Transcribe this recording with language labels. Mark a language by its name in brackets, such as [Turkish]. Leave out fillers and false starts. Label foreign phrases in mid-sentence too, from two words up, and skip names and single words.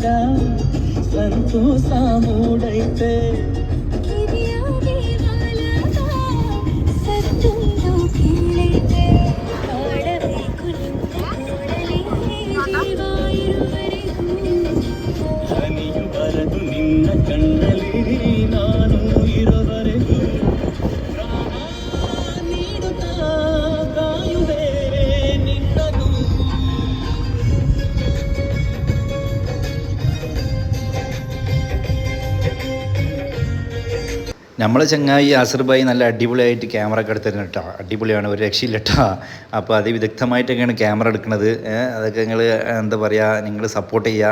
[Kannada] ಸಂತೋಷ ಮೂಡೈತೆ ಕಿವಿಯಾಗೆ ಬಾಲದ ಸತ್ತೊಂದು ಕೇಳೈತೆ ಆಡಬೇಕು ನಿಂತ ನೋಡಲಿ ಜೀವ ಇರುವರೆಗೂ ಹನಿಯು ಬರದು ನಿನ್ನ ಕಣ್ಣಲ್ಲಿ ನಾನು ಇರುವರೆಗೂ ಪ್ರಾಣ ನೀಡುತ್ತಾ ಕಾಯುವೆ ನಿನ್ನನು. [Malayalam] നമ്മൾ ചങ്ങായി അസർബായി നല്ല അടിപൊളിയായിട്ട് ക്യാമറ ഒക്കെ എടുത്തിരുന്നു കേട്ടോ. അടിപൊളിയാണ്, ഒരു രക്ഷയില്ല കേട്ടോ. അപ്പോൾ അതിവിദഗ്ധമായിട്ടൊക്കെയാണ് ക്യാമറ എടുക്കുന്നത്. അതൊക്കെ നിങ്ങൾ എന്താ പറയുക, നിങ്ങൾ സപ്പോർട്ട് ചെയ്യുക.